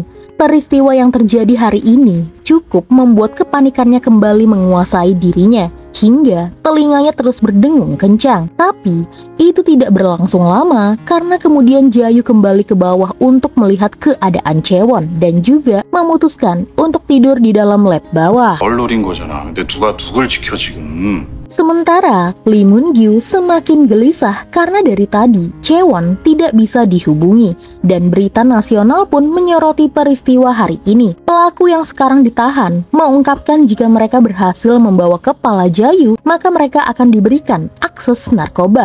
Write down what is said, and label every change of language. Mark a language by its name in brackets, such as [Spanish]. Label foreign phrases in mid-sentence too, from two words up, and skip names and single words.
[Indonesian] Peristiwa yang terjadi hari ini cukup membuat kepanikannya kembali menguasai dirinya hingga telinganya terus berdengung kencang. Tapi itu tidak berlangsung lama karena kemudian Jayu kembali ke bawah untuk melihat keadaan Chaewon dan juga memutuskan untuk tidur di dalam lab bawah. [Korean] 널 노린 거잖아. 근데 누가 누굴 지켜 지금? [Indonesian] Sementara Lee Moon-gyu semakin gelisah karena dari tadi Chaewon tidak bisa dihubungi dan berita nasional pun menyoroti peristiwa hari ini. Pelaku yang sekarang ditahan mengungkapkan jika mereka berhasil membawa kepala Jayu, maka mereka akan diberikan akses narkoba.